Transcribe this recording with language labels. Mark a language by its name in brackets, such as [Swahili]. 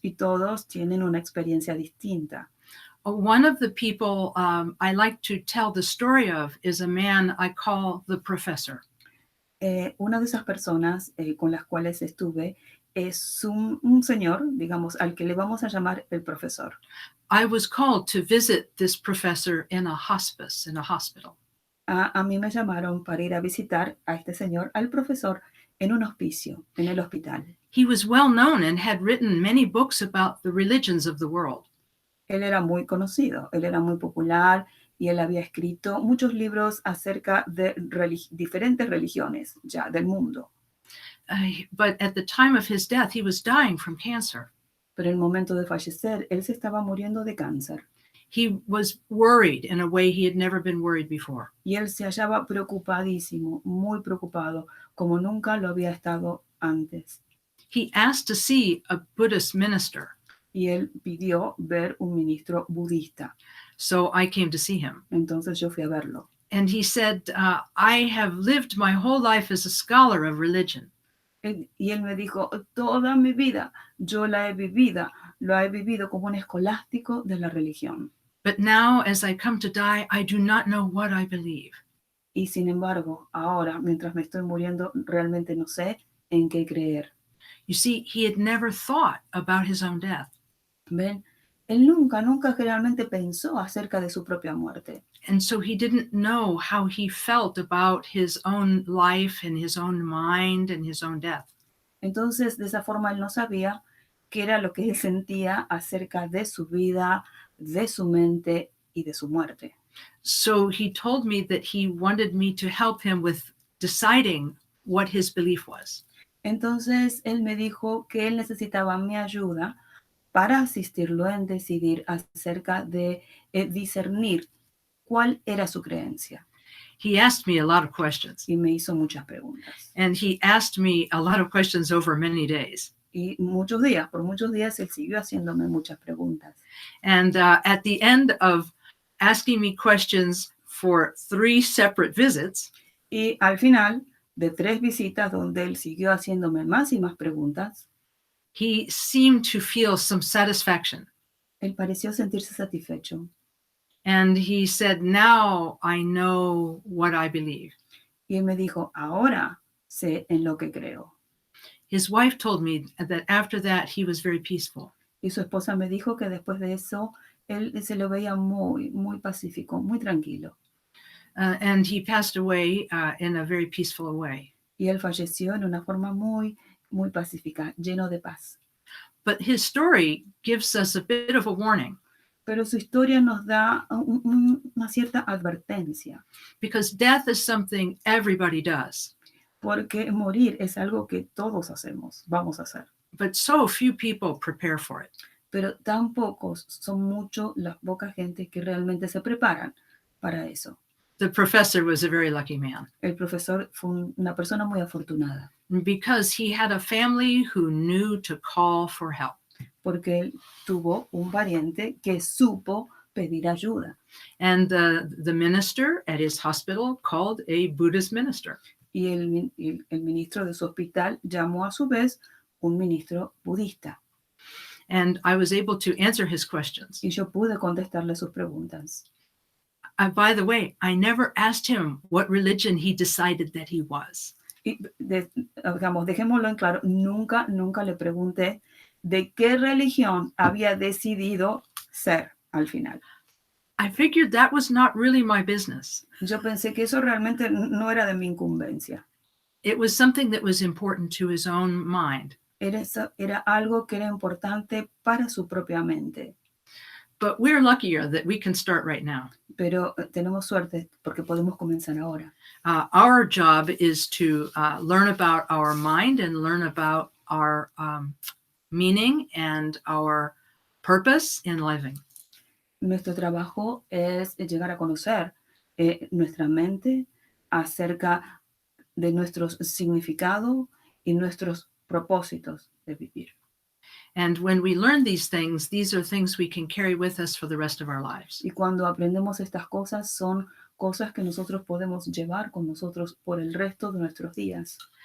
[Spanish] Y todos tienen una experiencia distinta. [English] One of the people I like to tell the story of is a man I call the professor. [Spanish] Una de esas personas con las cuales estuve es un señor, digamos, al que le vamos a llamar el profesor. [English] I was called to visit this professor in a hospice, in a hospital. [Spanish] A mí me llamaron para ir a visitar a este señor, al profesor, en un hospicio, en el hospital. [English] He was well known and had written many books about the religions of the world. [Spanish] Él era muy conocido, él era muy popular y él había escrito muchos libros acerca de diferentes religiones ya del mundo. [English] But at the time of his death, he was dying from cancer. [Spanish] Pero en el momento de fallecer, él se estaba muriendo de cáncer. [English] He was worried in a way he had never been worried before. [Spanish] Y él se hallaba preocupadísimo, muy preocupado, como nunca lo había estado antes. [English] He asked to see a Buddhist minister. [Spanish] Y él pidió ver un ministro budista. [English] So I came to see him. [Spanish] Entonces yo fui a verlo. [English] And he said, I have lived my whole life as a scholar of religion. [Spanish] Y él me dijo, toda mi vida yo lo he vivido como un escolástico de la religión. [English] But now, as I come to die, I do not know what I believe. [Spanish] Y sin embargo, ahora, mientras me estoy muriendo, realmente no sé en qué creer. [English] You see, he had never thought about his own death. [Spanish] ¿Ven? Él nunca realmente pensó acerca de su propia muerte. [English] And so he didn't know how he felt about his own life and his own mind and his own death. [Spanish] Entonces, de esa forma, él no sabía qué era lo que él sentía acerca de su vida, de su mente y de su muerte. [English] So he told me that he wanted me to help him with deciding what his belief was. [Spanish] Entonces, él me dijo que él necesitaba mi ayuda para asistirlo en decidir acerca de discernir cuál era su creencia. [English] He asked me a lot of questions. [Spanish] Y me hizo muchas preguntas. [English] And he asked me a lot of questions over many days. [Spanish] Y por muchos días, él siguió haciéndome muchas preguntas. [English] And at the end of asking me questions for 3 separate visits, [Spanish] y al final de 3 visitas donde él siguió haciéndome más y más preguntas, [English] he seemed to feel some satisfaction. [Spanish] Él pareció sentirse satisfecho. [English] And he said, now I know what I believe. [Spanish] Y él me dijo, ahora sé en lo que creo. [English] His wife told me that after that he was very peaceful. [Spanish] Y su esposa me dijo que después de eso él se lo veía muy pacífico, muy tranquilo. [English] And he passed away in a very peaceful way. [Spanish] Y él falleció en una forma muy pacífica, lleno de paz. [English] But his story gives us a bit of a warning. [Spanish] Pero su historia nos da una cierta advertencia. [English] Because death is something everybody does. [Spanish] Porque morir es algo que todos vamos a hacer. [English] But so few people prepare for it. [Spanish] pero tan pocos, son mucho las poca gente que realmente se preparan para eso. [English] The professor was a very lucky man [Spanish] El profesor fue una persona muy afortunada [English] because he had a family who knew to call for help. [Spanish] porque él tuvo un pariente que supo pedir ayuda. [English] And the minister at his hospital called a Buddhist minister. [Spanish] Y el ministro de su hospital llamó a su vez un ministro budista. [English] And I was able to answer his questions. [Spanish] Y yo pude contestarle sus preguntas. [English] By the way, I never asked him what religion he decided that he was. [Spanish] Y digamos, dejémoslo en claro, nunca le pregunté de qué religión había decidido ser al final. [English] I figured that was not really my business. [Spanish] Yo pensé que eso realmente no era de mi incumbencia. [English] It was something that was important to his own mind. [Spanish] Era algo que era importante para su propia mente. [English] But we're luckier that we can start right now. [Spanish] Pero tenemos suerte porque podemos comenzar ahora. [English] Our job is to learn about our mind and learn about our meaning and our purpose in living. [Spanish] Nuestro trabajo es llegar a conocer nuestra mente acerca de nuestro significado y nuestros propósitos de vivir. [English] And when we learn these are things we can carry with us for the rest of our lives. [Spanish] Y cuando aprendemos estas cosas, son cosas que nosotros podemos llevar con nosotros por el resto de nuestros días.